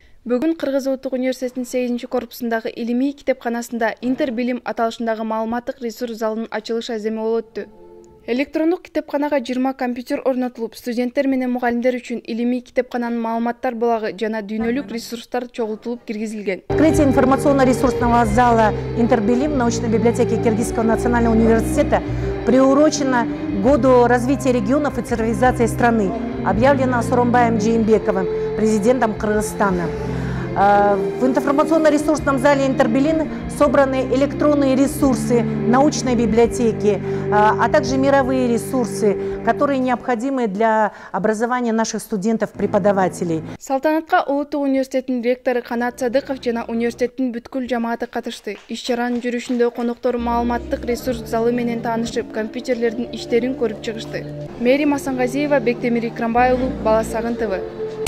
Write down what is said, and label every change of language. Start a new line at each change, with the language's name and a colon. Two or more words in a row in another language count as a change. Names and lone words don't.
Kyrgyz: Бүгін Кыргыз Улуттук университетинин 8 корпусундагы илимий китепканасында Интербилим аталышындагы маалыматтык ресурс залынын ачылыш аземи болуп өттү. Электрондук китепканага 20 компьютер орнотулуп, студенттер менен мугалимдер үчүн илимий китепкананын маалыматтар булагы жана дүйнөлүк ресурстар чогултулуп киргизилген.
Russian: Открытие информационно-ресурсного зала Интербилим научной библиотеки Киргизского национального университета приурочено к году развития регионов и цифровизации страны, объявлено Сооронбаем Жээнбековым, президентом Кыргызстана. В информационно-ресурсном зале Интербилим собраны электронные ресурсы научной библиотеки, а также мировые ресурсы, которые необходимы для образования наших студентов-преподавателей.
Kyrgyz: Салтанатка Улуттук университеттин ректору Канат Садыков жана университеттин бүткүл жамааты катышты. Иш-чаранын жүрүшүндө коноктор маалыматтык ресурс залы менен таанышып, компьютерлердин иштерин көрүп чыгышты. Мээрим Асангазиева, Бектемир Икрамбай уулу, Бала Сагын ТВ.